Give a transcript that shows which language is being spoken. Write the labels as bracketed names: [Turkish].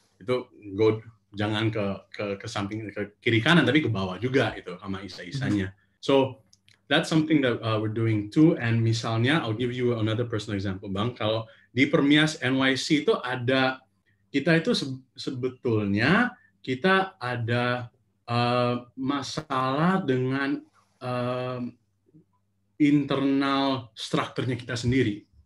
[Indonesian] Itu go jangan ke samping ke kiri kanan tapi ke bawah juga itu sama isa-isanya. [English] So that's something that we're doing too. And misalnya, I'll give you another personal example, Bang. [Indonesian] Kalau di Permias NYC itu kita itu sebetulnya kita ada masalah dengan internal strukturnya kita sendiri.